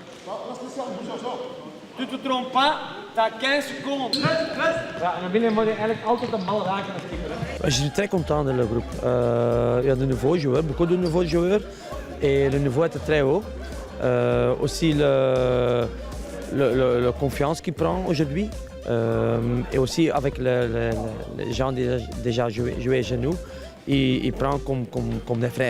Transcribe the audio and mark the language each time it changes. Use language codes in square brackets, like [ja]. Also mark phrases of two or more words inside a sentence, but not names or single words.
[fr] Tu te trompes pas, t'as 15 secondes. [nl] Ja, en dan binnen moet je eigenlijk altijd de bal raken als keeper. [fr] Je suis très content de le groupe. Il y a de nouveaux joueurs, beaucoup de nouveaux joueurs. Et le niveau était très haut. Aussi la confiance qu'il prend aujourd'hui. Et aussi avec les gens déjà joués chez nous, il prend comme des frères.